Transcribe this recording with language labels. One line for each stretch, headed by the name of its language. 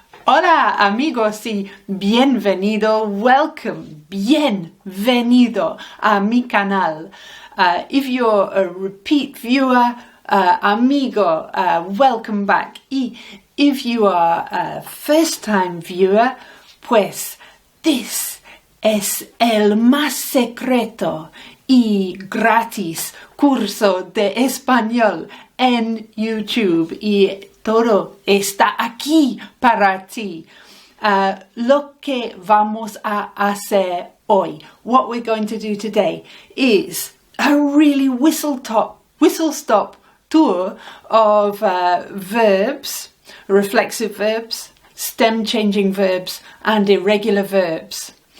Spanish: Hola amigos y bienvenido, welcome, bienvenido a mi canal.
English: If you're a repeat viewer, amigo, welcome back.
Spanish: Y
English: if you are a first time viewer,
Spanish: pues
English: this
Spanish: es el más secreto y gratis curso de español en YouTube y todo está aquí para ti. Lo que vamos a hacer hoy,
English: what we're going to do today, is a really whistle-stop tour of verbs, reflexive verbs, stem-changing verbs, and irregular verbs.